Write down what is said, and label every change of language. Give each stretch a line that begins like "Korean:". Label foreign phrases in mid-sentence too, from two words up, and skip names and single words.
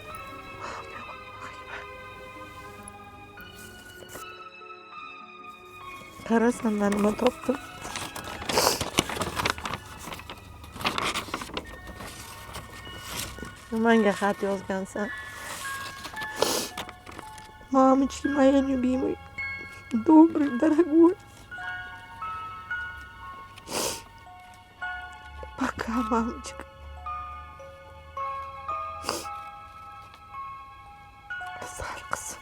Uzbek: Qarasan, men nima topdim. Menga xat yozgansan.
Russian: Мамочки мои любимые, добрый, дорогой. Пока, мамочка.
Turkish: Güzel kızım.